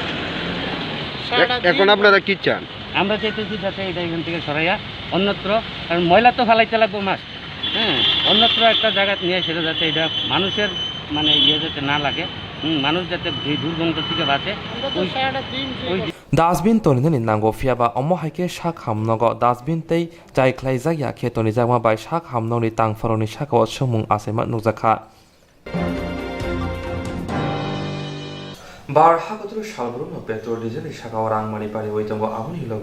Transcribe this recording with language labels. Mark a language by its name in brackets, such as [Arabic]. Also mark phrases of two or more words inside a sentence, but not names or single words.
[Bangla] এখন আপনারা কি চান? আমরা চাইতেছি যাতে এটা এখান থেকে সরাইয়া অন্যত্র, কারণ ময়লা তো ফেলাইতে লাগবো মাছ, হ্যাঁ, অন্যত্র একটা জায়গা নিয়ে সেটা যাতে এটা মানুষের মানে ইয়ে যাতে না লাগে, মানুষ যাতে এই দুর্গন্ধ থেকে বাঁচে। [Kok Borok] ডাস্টবিন তনিনি নাंगौ फियाबा अमो हाइके शाक हामनगो डास्टबिन तै जाय ख्लाइजाक याखे तनि जामा बाय शाक हामनगनि तांफोरनि शाकाव सुमुं आसेमा नुजाखा बार हागतरु सालब्रुनो [English] petrol diesel [Kok Borok] शाकाव रांमारि बारि वइतंगो आमुनि लगे